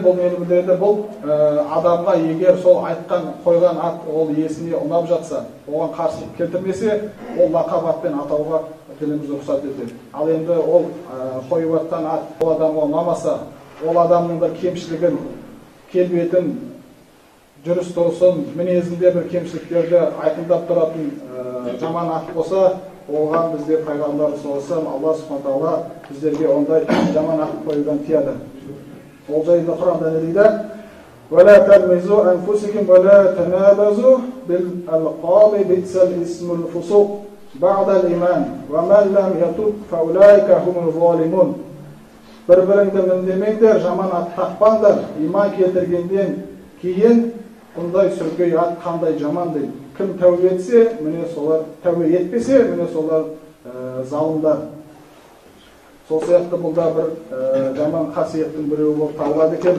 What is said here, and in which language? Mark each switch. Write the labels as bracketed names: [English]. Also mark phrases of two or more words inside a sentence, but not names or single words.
[Kazakh] Бұл адамға егер сол айтқан қойған ат ол иесіне ұнап жатса, оған қарсылық келтірмесе, ол лақап атпен атауға дініміз рұқсат етеді. Ал енді ол қойып атқан ат ол адамға ұнамаса, ол адамның бір кемшілігін, келбетін, жүріс-тұрысын, мінезінде бір кемшіліктерді айқындап тұратын жаман ат болса, оған бізде пайғамбар [Arabic] صلى الله عليه وسلم, [Kazakh] Алла [Arabic] سبحانه تعالى [Kazakh] біздерге ондай жаман ат қоюдан тыяды. Ол жайында Құранда не дейді? [Arabic] وَلَا تَلْمِزُوا أَنفُسَكُمْ وَلَا تَنَابَزُوا بِالْأَلْقَابِ بِئْسَ الْإِسْمُ الْفُسُوقُ بَعْدَ الْإِيمَانِ وَمَنْ لَمْ يَتُبْ فَأُولَٰئِكَ هُمُ الظَّالِمُونَ. [Kazakh] Bir-біріңді міндемеңдер, жаман ат тақпаңдар, иман келтіргенден кейін бұндай сүргей ат қандай жаман дейді. Кім тәубе етсе, міне солар, тәубе етпесе, міне солар залымдар. Сол сияқты бұл да бір жаман қасиеттің біреуі болып табылады екен.